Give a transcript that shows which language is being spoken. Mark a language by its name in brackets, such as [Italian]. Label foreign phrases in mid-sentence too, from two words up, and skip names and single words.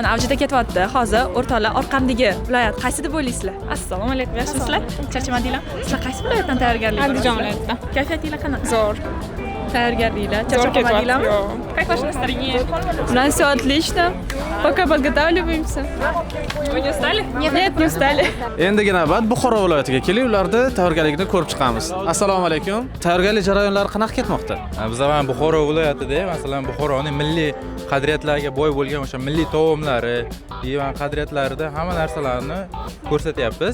[Uzbek] juda ketyapti. Hozir o'rtoqlar orqamdagi viloyat qaysi deb o'ylaysizlar? Assalomu alaykum, yaxshimisizlar? Charchamadinglar? Sizlar qaysi viloyatdan tayyorgarlik ko'rasiz? Andijon viloyatidan. Kayfiyatinglar qanaqa? Zo'r. Tayyorgarliklar, charchamadinglarmi? [Russian] Как ваше настроение? У нас все отлично. Пока подготавливаемся. Вы не устали? Нет, не устали. [Uzbek] Endigi navbat Buxoro viloyatiga kelib, ularda tayyorgarlikni ko'rib chiqamiz. Assalomu alaykum. Tayyorgarlik jarayonlari qanaqa ketmoqda? Biz ham Buxoro viloyatida, masalan, Buxoroning milliy qadriyatlarga boy bo'lgan o'sha milliy taomlari, divan qadriyatlarida hamma narsalarni ko'rsatyapmiz.